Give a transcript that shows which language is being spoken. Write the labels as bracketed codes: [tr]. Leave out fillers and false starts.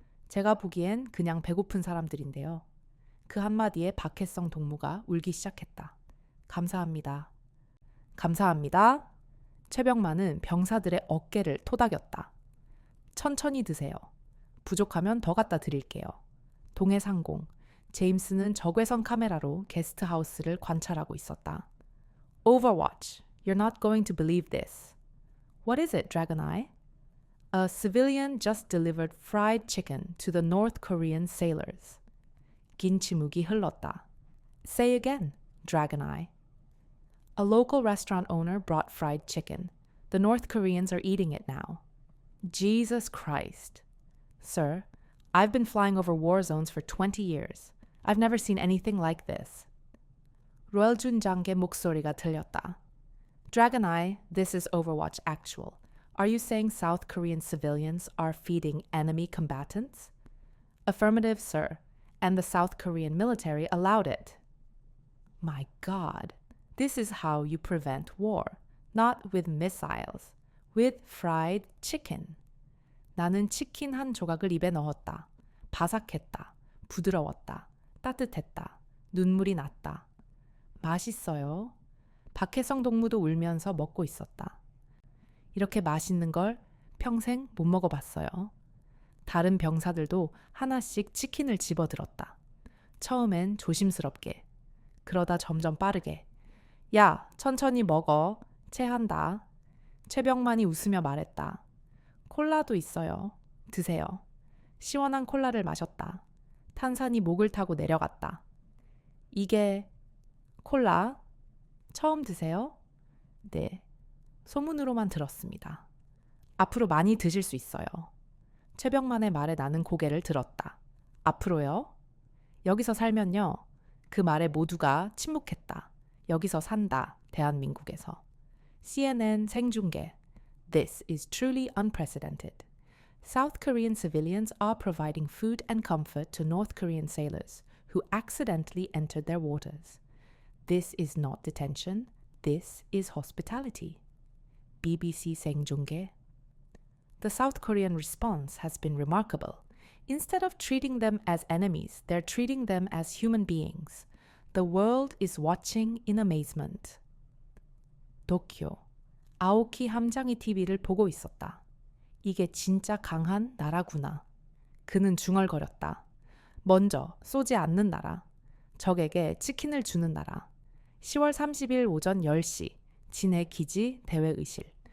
[ko] 제가 보기엔 그냥 배고픈 사람들인데요. 그 한마디에 박혜성 동무가 울기 시작했다. 감사합니다. 감사합니다. 최병만은 병사들의 어깨를 토닥였다. 천천히 드세요. 부족하면 더 갖다 드릴게요. 동해상공. 제임스는 적외선 카메라로 게스트하우스를 관찰하고 있었다. [en] Overwatch. You're not going to believe this. What is it, Dragon Eye? A civilian just delivered fried chicken to the North Korean sailors. [ko] 긴 침묵이 흘렀다. [en] Say again, Dragon Eye. A local restaurant owner brought fried chicken. The North Koreans are eating it now. Jesus Christ. Sir, I've been flying over war zones for 20 years. I've never seen anything like this. [ko] 로엘 준장의 목소리가 들렸다. [en] Dragon Eye, this is Overwatch Actual. Are you saying South Korean civilians are feeding enemy combatants? Affirmative, sir. And the South Korean military allowed it. My God, this is how you prevent war. Not with missiles, with fried chicken. [ko] 나는 치킨 한 조각을 입에 넣었다. 바삭했다. 부드러웠다. 따뜻했다. 눈물이 났다. 맛있어요. 박혜성 동무도 울면서 먹고 있었다. 이렇게 맛있는 걸 평생 못 먹어봤어요. 다른 병사들도 하나씩 치킨을 집어들었다. 처음엔 조심스럽게. 그러다 점점 빠르게. 야, 천천히 먹어. 체한다. 최병만이 웃으며 말했다. 콜라도 있어요. 드세요. 시원한 콜라를 마셨다. 탄산이 목을 타고 내려갔다. 이게 콜라 처음 드세요? 네. 소문으로만 들었습니다. 앞으로 많이 드실 수 있어요. 최병만의 말에 나는 고개를 들었다. 앞으로요? 여기서 살면요. 그 말에 모두가 침묵했다. 여기서 산다. 대한민국에서. CNN 생중계. [en] This is truly unprecedented. South Korean civilians are providing food and comfort to North Korean sailors who accidentally entered their waters. This is not detention. This is hospitality. BBC 생중계. The South Korean response has been remarkable. Instead of treating them as enemies, they're treating them as human beings. The world is watching in amazement. [ko] 도쿄. 아오키 함장이 TV를 보고 있었다. 이게 진짜 강한 나라구나. 그는 중얼거렸다. 먼저 쏘지 않는 나라. 적에게 치킨을 주는 나라. 10월 30일 오전 10시 진해 기지 대회의실.